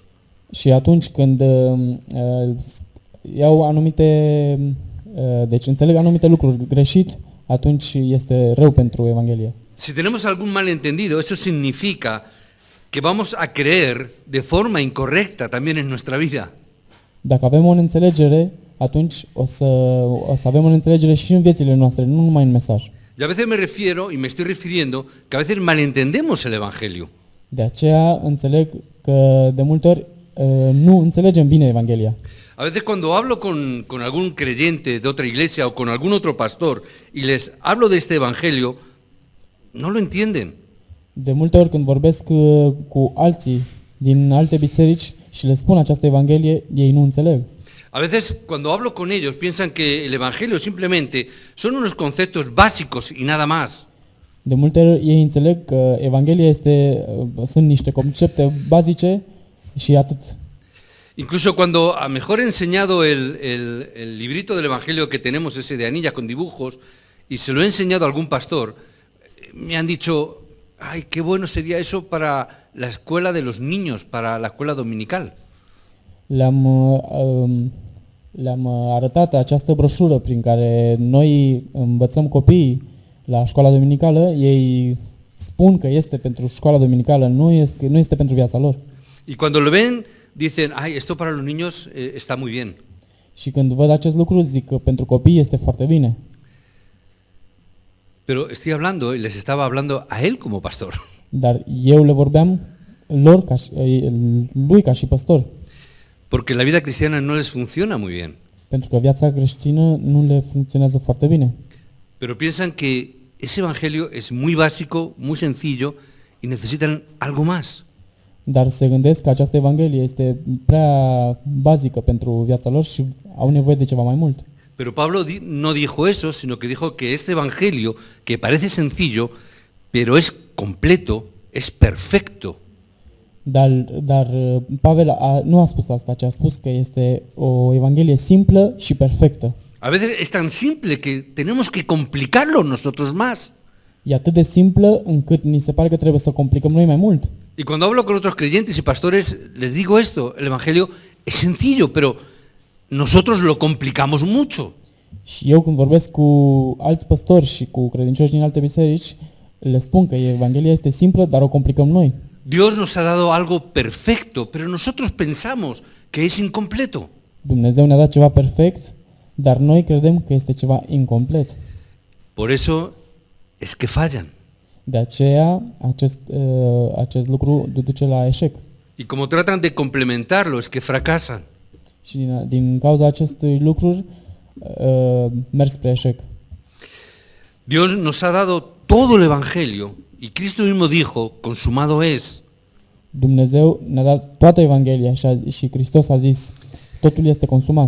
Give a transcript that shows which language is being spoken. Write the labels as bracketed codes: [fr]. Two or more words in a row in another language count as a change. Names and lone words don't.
[ro] Și atunci când iau anumite, deci înțeleg anumite lucruri greșit, atunci este rău pentru Evanghelie. [es] Si tenemos algún malentendido, eso significa que vamos a creer de forma incorrecta también en nuestra vida. [ro] Dacă avem o înțelegere, atunci o să avem o înțelegere și în viețile noastre, nu numai în mesaj. [es] Y a veces me refiero, y me estoy refiriendo, que a veces malentendemos el Evangelio. [ro] De aceea înțeleg că de multe ori nu înțelegem bine Evanghelia. [es] A veces cuando hablo con algún creyente de otra iglesia o con algún otro pastor y les hablo de este Evangelio, no lo entienden. [ro] De multe ori când vorbesc cu alții din alte biserici, și le spun această Evanghelie, ei nu înțeleg. [es] A veces cuando hablo con ellos piensan que el Evangelio simplemente son unos conceptos básicos y nada más. [ro] De multe ori ei înțeleg că Evanghelia sunt niște concepte bazice și atât. [es] Incluso cuando a mejor he enseñado el librito del Evangelio que tenemos, ese de anillas con dibujos, y se lo he enseñado a algún pastor, me han dicho, ay, qué bueno sería eso para la escuela de los niños, para la escuela dominical. [ro] Le-am arătat această broșură prin care noi învățăm copiii la școala dominicală, ei spun că este pentru școala dominicală, nu este pentru viața lor. [es] Y cuando lo ven, dicen, ay, esto para los niños está muy bien. [ro] Și când văd acest lucru, zic că pentru copii este foarte bine. [es] Pero estoy hablando, y les estaba hablando a él como pastor. [ro] Dar eu le vorbeam lui ca și păstor. [es] Porque la vida cristiana no les funciona muy bien. [ro] Pentru că viața creștină nu le funcționează foarte bine. [es] Pero piensan que ese evangelio es muy básico, muy sencillo y necesitan algo más. [ro] Dar se gândesc că această Evanghelie este prea bazică pentru viața lor și au nevoie de ceva mai mult. [es] Pero Pablo no dijo eso, sino que dijo que este evangelio, que parece sencillo, pero es completo, es perfecto. [ro] Dar Pavel nu a spus asta, ci a spus că este o Evanghelie simplă și perfectă. [es] A veces es tan simple que tenemos que complicarlo nosotros más. [ro] E atât de simplă încât ni se pare că trebuie să complicăm noi mai mult. [es] Y cuando hablo con otros creyentes y pastores, les digo esto, el evangelio es sencillo, pero nosotros lo complicamos mucho. [ro] Și eu când vorbesc cu alți păstori și cu credincioși din alte biserici, le spun că Evanghelia este simplă, dar o complicăm noi. [es] Dios nos ha dado algo perfecto, pero nosotros pensamos que es incompleto. [ro] Dumnezeu ne-a dat ceva perfect, dar noi credem că este ceva incomplet. [es] Por eso es que fallan. [ro] De aceea, acest lucru duce la eșec. [es] Y como tratan de complementarlo, es que fracasan. [ro] Și din cauza acestui lucruri, merg spre eșec. [es] Dios nos ha dado todo el evangelio y Cristo mismo dijo, consumado es. [ro] Dumnezeu ne-a dat toată Evanghelia și Hristos a zis, totul este consumat.